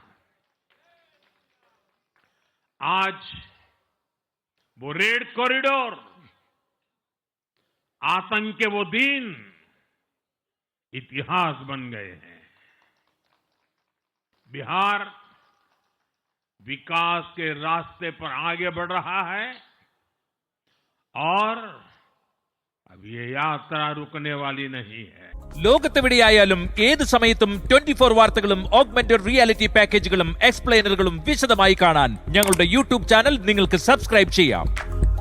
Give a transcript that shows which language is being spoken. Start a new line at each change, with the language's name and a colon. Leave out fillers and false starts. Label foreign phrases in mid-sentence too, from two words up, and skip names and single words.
Hindi: आज वो
English: red corridor,
Hindi: आतंक के वो दिन इतिहास बन गए हैं। बिहार विकास के रास्ते पर आगे बढ़ रहा है और अब ये यात्रा रुकने वाली नहीं है.
Malayalam: ലോകത്തെവിടെയായാലും ഏത് സമയത്തും 24 വാർത്തകളും
English: augmented reality
Malayalam: പാക്കേജുകളും എക്സ്പ്ലെയിനറുകളും വിശദമായി കാണാൻ ഞങ്ങളുടെ യൂട്യൂബ് ചാനൽ നിങ്ങൾക്ക് സബ്സ്ക്രൈബ് ചെയ്യാം.